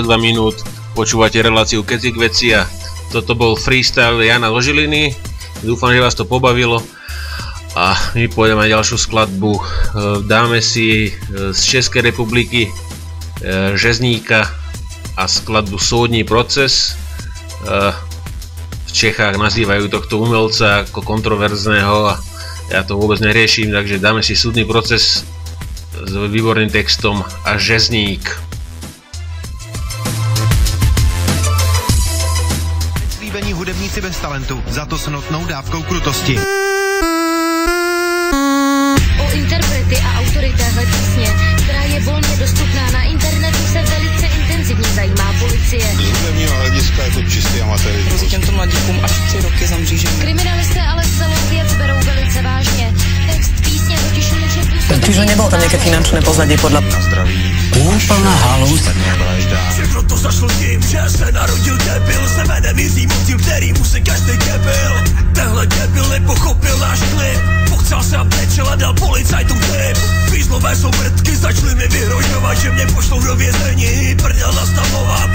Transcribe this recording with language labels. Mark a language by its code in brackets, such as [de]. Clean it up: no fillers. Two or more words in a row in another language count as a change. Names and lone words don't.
[sk] minút, počúvate reláciu Kecy k veci a toto bol freestyle Jana zo Žiliny, dúfam, že vás to pobavilo a my pôjdeme na ďalšiu skladbu, dáme si z Českej republiky Řezníka a skladbu Soudní proces. V Čechách nazývajú tohto umelca ako kontroverzného a ja to vôbec neriešim, takže dáme si Súdny proces s výborným textom a Řezník. [cs] Slíbení hudebníci bez talentu, za to s notnou dávkou krutosti. O interprety a autory téhle písně, která je volně dostupná na internetu, se velice intenzivně zajímá policie. Z hudebního hlediska je to čistý amatérismus. Hrozí těmto mladíkům až 3 roky za mřížení. Kriminalisté ale celou věc berou velice vážně. Text písně totiž může působit... [sk] Čiže nebolo tam nejaké finančné pozadie podľa... [cs] Na zdraví. Úplná halus. Všechno to zašlo tím, že se narodil debil, se jménem Jiří Motil, kterýmu se každý debil. Tenhle debil nepochopil náš klip, pochcel se a brečel a dal policajtům tip. Fízlové jsou mrtky, začali mi vyhrožovat, že mě pošlou do vězení, prdel nastavovat.